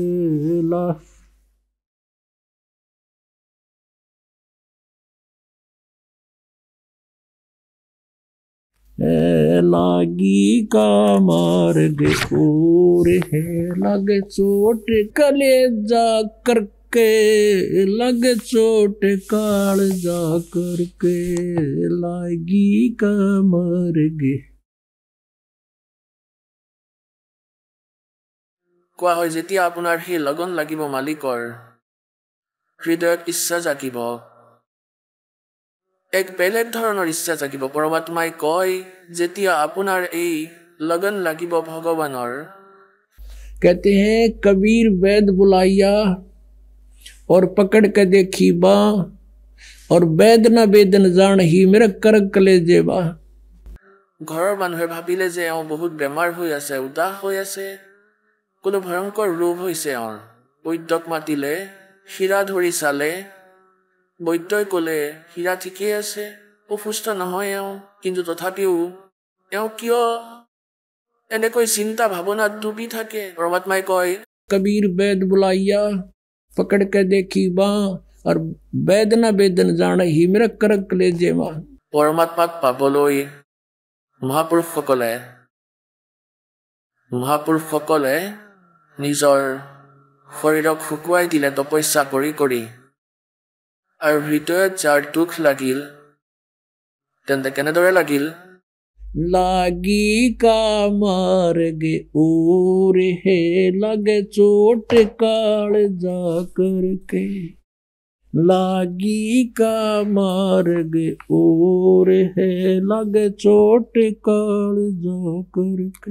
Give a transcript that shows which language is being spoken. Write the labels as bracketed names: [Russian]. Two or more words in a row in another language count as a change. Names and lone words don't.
[Hindi] लागी का मार्ग और है लगे चोट कलेजा करके। लगे चोट काल जा करके। लागी का मार्ग। [Assamese] কোৱা হয় যেতিয়া আপোনাৰ সেই লগন লাগিব মালিকৰ, হৃদয়ত ইচ্ছা জাগিব, এক বেলেগ ধৰণৰ ইচ্ছা জাগিব। পৰমাত্মাই কয় যেতিয়া আপোনাৰ এই লগন লাগিব ভগৱানৰ, [Hindi] कहते हैं कबीर वैद बुलाया और पकड़ के देखी बा, और वैद न वेदन जान ही मेरा कर कले जेबा। [Assamese] ঘৰৰ মানুহে ভাবিলে যে এওঁ বহুত বেমাৰ হৈ আছে, উদাস হৈ আছে, কোনো ভয়ংকৰ ৰোগ হৈছে এওঁৰ। বৈদ্যক মাতিলে, শিৰা ধৰি চালে, বৈদ্যই ক'লে হীৰা ঠিকেই আছে, অসুস্থ নহয় এওঁ, কিন্তু তথাপিও এওঁ কিয় এনেকৈ চিন্তা ভাৱনাত ডুবি থাকে। পৰমাত্মাই কয় [Hindi] कबीर वैद बुलाइया, पकड़ के देखी बाँ, और वैद न वेदन जान ही मेरा करक ले जेवा। [Assamese] পৰমাত্মাক পাবলৈ মহাপুৰুষসকলে নিজৰ শৰীৰক শুকুৱাই দিলে তপস্যা কৰি কৰি। আৰু হৃদয়ত যাৰ দুখ লাগিল, তেন্তে কেনেদৰে লাগিল? [Hindi] लागी का मार्ग और है, लगे चोट काल जा करके। लागी का मार्ग और है, लगे चोट काल जा करके।